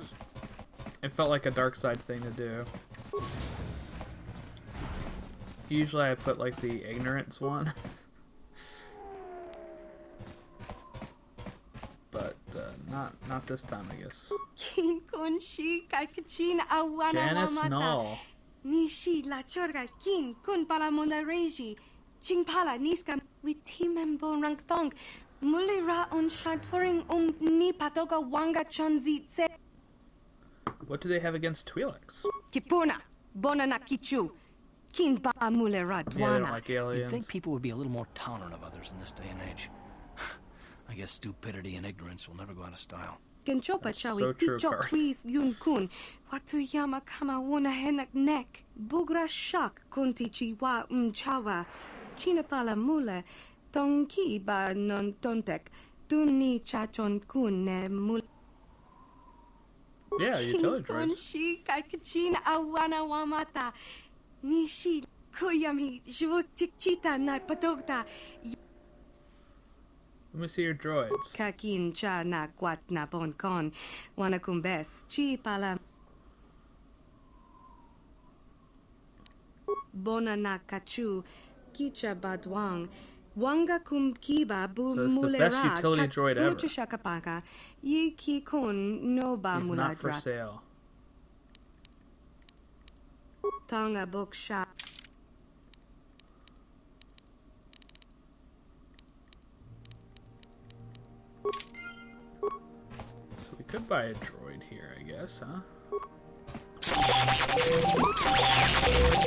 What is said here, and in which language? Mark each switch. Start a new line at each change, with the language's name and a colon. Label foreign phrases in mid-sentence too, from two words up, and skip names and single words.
English: It felt like a dark side thing to do. Usually I put like the ignorance one. But not this time, I guess. Janice Null. Nishi la chorga kin kun pala mona reji. Ching pala niska with timem bon rang thong. Mulira on shaturing ni patoga wanga chonzi tse. What do they have against Twi'leks? Kipuna bona na kichu. Kin ba mulera Yeah, they don't dwana. like You'd aliens. think people would be a little more tolerant of others in this day and age. I guess stupidity and ignorance will never go out of style. Kenchopa That's chawi so true, ticho Garth. please yun kun. Watu yama kama wona henak nek. Bugra shak kunti chiwa chawa. China pala mule. Tonki ba non tontek. Tuni chachon kun ne mule. Yeah, utility droids. Konshi kakachin awana wamata. Nishi kuyami jvuchita na patogta. Let me see your droids. Kakin cha na kwat na bon kon. Wana kumbes. Chi pala. Bona na kachu. Kicha badwang. Wanga kum kiba bu So it's the mulera. best utility droid ever. Mucho shakapaka. Yi ki kun no ba He's not for muladra. sale. Tonga book shop. So we could buy a droid here, I guess, huh?